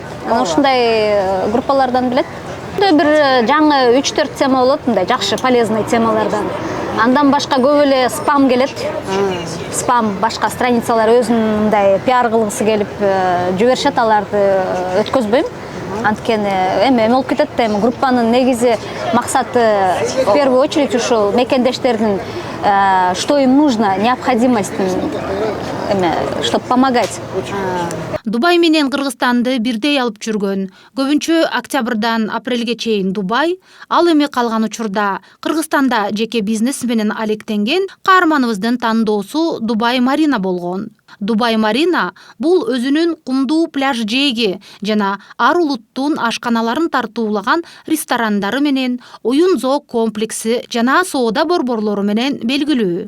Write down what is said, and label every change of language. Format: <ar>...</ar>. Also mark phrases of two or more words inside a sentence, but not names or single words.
<ky>Анан ушундай группалардан билет. Бир жаңы 3-4 тема болот, мындай жакшы полезный темалардан. Андан башка көп эле спам келет. Спам башка страницалар өзүнүн мындай пиар кылгысы келип жиберишет, аларды өткөзбөйм. Анткени эме болуп кетет да, эми группанын негизи максаты</ky> <ru>в первую очередь</ru> <ky>ушул мекендештердин</ky> <ru>что им нужно, необходимость, чтобы помогать.</ru> <ky>Дубай менен Кыргызстанды бирдей алып жүргөн, көбүнчө октябрдан апрелге чейин Дубай, ал эми калган учурда Кыргызстанда жеке бизнес менен алектенген каарманыбыздын тандоосу Дубай Марина болгон. Дубай Марина бул өзүнүн кумдуу пляж жээги жана ар улуттун ашканаларын тартуулаган ресторандары менен, оюн-зоок комплекси жана соода борборлору менен белгилүү.</ky>